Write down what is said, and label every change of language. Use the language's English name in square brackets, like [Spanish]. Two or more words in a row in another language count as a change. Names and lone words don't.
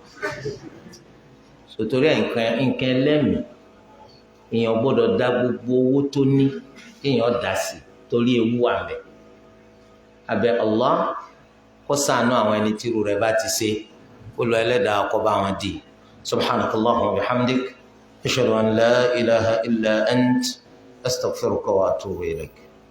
[Yoruba] sòtòrí nǹkan ẹlẹ́mìí èèyàn gbọ́dọ̀ dá gbogbo owó tó ní kéèyàn dá sí torí ewu wà ńbẹ̀ abẹ Allah kó ṣàánú àwọn ẹni tí irú rẹ̀ bá ti ṣe kó lọ Ẹlẹ́dàá kó bá wọn dì [Arabic] سبحانك اللهم وبحمدك أشهد أن لا إله إلا أنت أستغفرك وأتوب إليك.